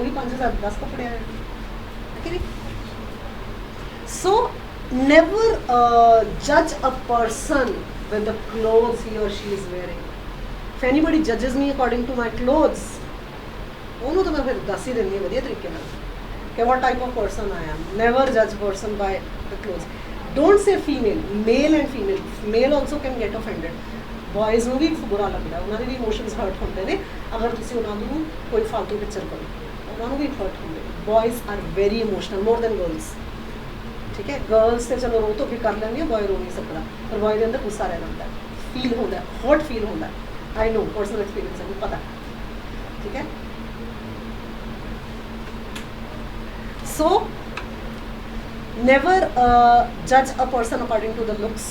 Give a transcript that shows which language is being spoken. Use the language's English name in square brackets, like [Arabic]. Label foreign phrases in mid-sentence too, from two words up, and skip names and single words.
[Hindi] वही 5000 10 कपड़े आए, ठीक है? [English] सो never judge a person with the clothes he or she is wearing. if anybody judges me according to my clothes, [Punjabi] ਉਹਨੂੰ ਤਾਂ ਮੈਂ ਫਿਰ ਦੱਸ ਹੀ ਦਿੰਦੀ ਹਾਂ ਵਧੀਆ ਤਰੀਕੇ ਨਾਲ ਕਿ [English] what type of person I am. Never judge person by the clothes. Don't say female, male and female. Male also can get offended. [Punjabi] Boys ਨੂੰ ਵੀ ਬੁਰਾ ਲੱਗਦਾ, ਉਹਨਾਂ ਦੇ ਵੀ [English] emotions hurt [Punjabi] ਹੁੰਦੇ ਨੇ ਅਗਰ ਤੁਸੀਂ ਉਹਨਾਂ ਨੂੰ ਕੋਈ ਫालतू ਪਿਕਚਰ ਕਰੋ, ਉਹਨਾਂ ਨੂੰ ਵੀ ਹਰਟ ਹੁੰਦੇ। [English] Boys are very emotional, more than girls. [Punjabi] ਠੀਕ ਹੈ, ਗਰਲਸ ਤੇ ਚਲੋ ਰੋ ਤੋਂ ਵੀ ਕਰ ਲੈਂਦੀ ਆ, ਬॉय ਰੋ ਨਹੀਂ ਸਕਦਾ, ਪਰ ਬॉय ਦੇ ਅੰਦਰ ਗੁੱਸਾ ਰਹਿ ਜਾਂਦਾ, ਫੀਲ ਹੁੰਦਾ, [English] hurt feel [Punjabi] ਹੁੰਦਾ। [English] I know, personal experience [Punjabi] ਹੈ, ਮੈਨੂੰ ਪਤਾ। ਠੀਕ ਹੈ, [English] so never judge a person according to the looks.